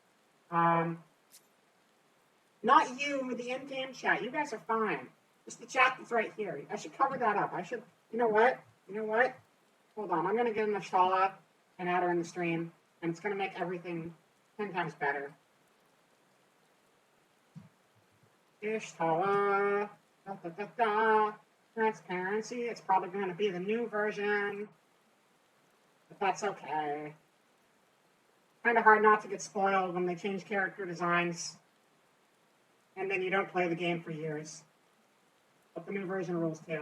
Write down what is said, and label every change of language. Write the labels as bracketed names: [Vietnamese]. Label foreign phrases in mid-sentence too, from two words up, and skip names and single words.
[English] Not you, the in-game chat. You guys are fine. Just the chat that's right here. I should cover that up. I should, you know what? Hold on, I'm gonna get an Ishtala and add her in the stream, and it's gonna make everything 10 times better. Ishtala, da da da da. Transparency, it's probably gonna be the new version, but that's okay. Kinda hard not to get spoiled when they change character designs, and then you don't play the game for years. But the new version rules too.